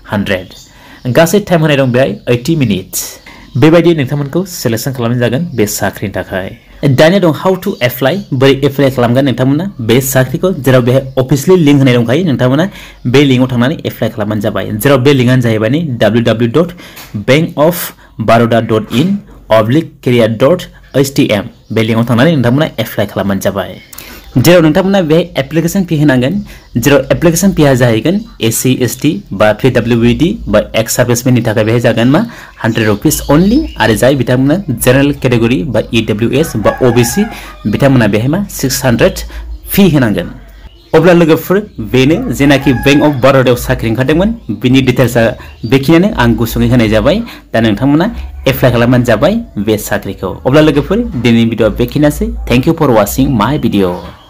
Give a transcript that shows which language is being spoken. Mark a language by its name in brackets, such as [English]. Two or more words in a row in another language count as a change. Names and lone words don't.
[Bodo] 100 गासै टाइम होनाय दं बेहाय 80 मिनिट्स बेबायदि नोंथांमोनखौ सिलेक्शन खालामनाय जागोन बे साख्रिनि थाखाय दानिया दं [English] how to apply [Bodo] बोरै एप्लाइ खालामगोन नोंथांमोना बे साख्रिखौ जेराव बेहाय [English] officially link [Bodo] होनाय दंखायो नोंथांमोना बे लिंकआव थांनानै एप्लाइ खालामबानो जाबाय जेराव बे लिंकआनो जाहैबाय www.bankofbaroda.in/career.htm बे लिंकआव थांनानै नोंथांमोना एप्लाइ खालामबानो जाबाय जेराव नोंथांमोना बेहाय [English] application fee [Bodo] होनांगोन जेराव [English] application fee [Bodo] जाहैगोन एससी एसटी बा पीडब्ल्यूडी बा एक्स सार्विसमेननि थाखाय बेहाय जागोन मा 100 [English] rupees only [Bodo] आरो जाय बिथांमोना [English] general category [Bodo] बा ईडब्ल्यूएस बा ओबीसी बिथांमोना बेहाय मा 600 फी होनांगोन अब्ला लोगोफोर बेनो जेनाखि बैंक अफ बर'दायाव साख्रि ओंखारदोंमोन बिनि डिटेल्सआ बेखिनियानो आं गुसुङै होनाय जाबाय दा नोंथांमोना एप्लाइ खालामबानो जाबाय बे साख्रिखौ अब्ला लोगोफोर दिनैनि भिडिअआ बेखिनियानोसै [English] thank you for watching my video